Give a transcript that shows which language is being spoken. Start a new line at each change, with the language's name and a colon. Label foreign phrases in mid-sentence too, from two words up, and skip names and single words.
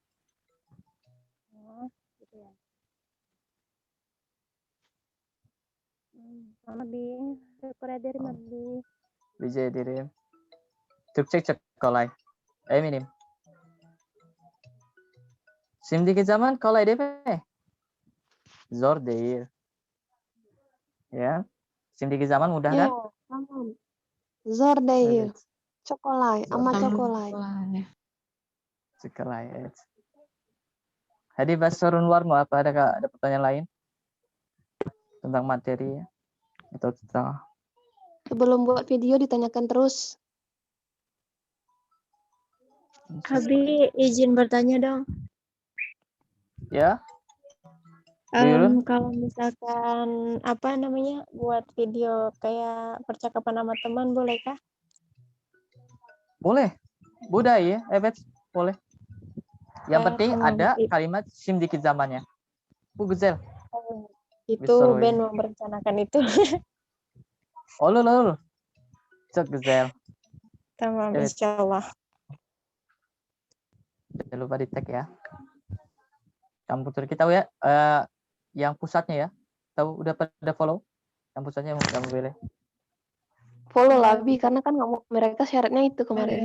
Indonesian: Oh, gitu ya. Sama Bi, Korea dari Bi.
Turkish: Rica ederim. Türkçe çok kolay. Eminim. Şimdiki zaman kolay değil mi? Zor değil. Ya. Şimdiki zaman mudah Ya,
Indonesian: kan?
Turkish: tamam. Zor değil. Evet. Çok kolay ama çok kolay. Sekolay. Evet.
Indonesian: Hadi bahas sorun luar mau apa? Ada pertanyaan lain tentang materi atau tentang Sebelum buat video ditanyakan terus. Abi, izin bertanya dong.
Turkish: ya? Buyurun.
Indonesian: Kalau misalkan apa namanya buat video kayak percakapan sama teman boleh kah? Boleh. Budaya, evet, boleh. Yang penting
Turkish: Tamam.
Indonesian: ada kalimat
Turkish: şimdiki zamannya. Bu güzel.
Indonesian: Itu Bisa, Ben mau merencanakan itu.
Turkish: Olur. Çok güzel. Tamam, Evet.
Indonesian: insyaallah. Jangan lupa di tag ya. Komputer kita tahu ya, yang pusatnya ya. Tahu udah pada follow? Yang pusatnya kamu boleh. Follow lah Bi, karena kan mereka syaratnya itu kemarin.